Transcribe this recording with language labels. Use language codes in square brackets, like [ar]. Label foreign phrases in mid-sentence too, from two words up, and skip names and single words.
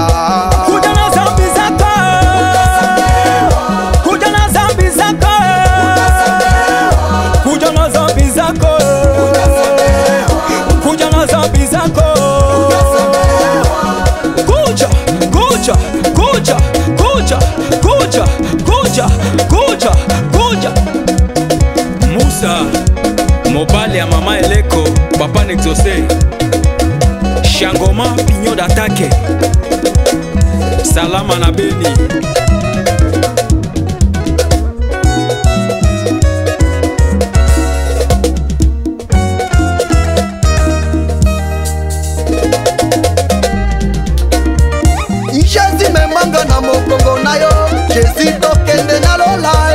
[sw] kuja na dhambi zako kuja na dhambi zako kuja na dhambi zako kuja na dhambi zako kuja kuja kuja kuja kuja kuja kuja kuja [ln] Musa mobali ya mama Eleko papa Nexaucé Shangoma [fr] Pignon d'attaque [ln] Salama na Beni Jésus memanga na mokongo na yo Jésus tokende na lola